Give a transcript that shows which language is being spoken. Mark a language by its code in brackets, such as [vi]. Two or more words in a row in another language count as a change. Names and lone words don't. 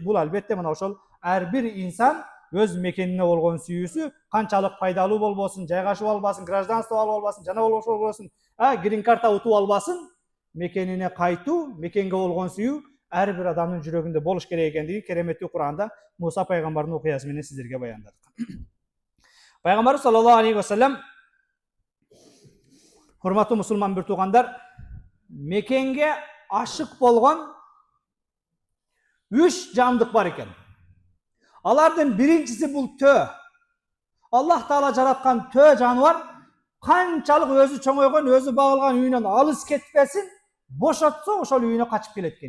[ky] Бул албетте мына ошол ар бир инсан өз мекенине болгон сүйүүсү канчалык пайдалуу болбосун, жайгашып албасын, гражданство алып албасын, жана болбосун, [en] green card [ky] утуп албасын, мекенине кайтуу, мекенге болгон сүйүү ар бир адамдын жүрөгүндө болуш керек экендиги кереметтүү Куранда Муса пайгамбардын окуясы менен сиздерге баяндадык. Пайгамбар [ar] صلى الله عليه وسلم, [ky] урматтуу мусулман бир туугандар, мекенге ашык болгон 3 жандык бар экен. Алардын биринчиси бул төө. Аллах Таала жараткан төө жаныбар канчалык өзү чоңойгон, өзү багылган үйүнөн алыс кетпесин, бошотсо ошол үйүнө качып келет экен.